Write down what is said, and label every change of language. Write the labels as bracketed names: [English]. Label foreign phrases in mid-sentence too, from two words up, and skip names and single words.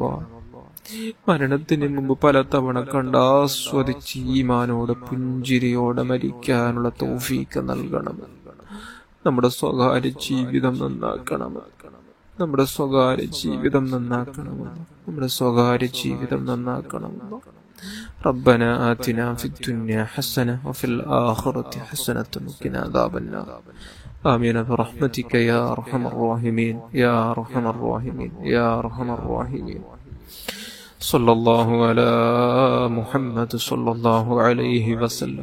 [Malayalam] മരണത്തിന് മുമ്പ് പലതവണ കണ്ടാസ്വദിച്ച് ഈമാനോടെ പുഞ്ചിരിയോടെ മരിക്കാനുള്ള തൗഫീഖ് നൽകണം. നമ്മുടെ സ്വകാര്യ ജീവിതം നന്നാക്കണമെന്ന്, നമ്മുടെ സ്വകാര്യ ജീവിതം നന്നാക്കണമെന്ന്, നമ്മുടെ സ്വകാര്യ ജീവിതം നന്നാക്കണമെന്ന്. [Arabic] ربنا آتنا في الدنيا حسنة وفي الآخرة حسنة وقنا عذاب النار. آمين برحمتك يا أرحم الراحمين يا أرحم الراحمين يا أرحم الراحمين. صلى الله على محمد صلى الله عليه وسلم.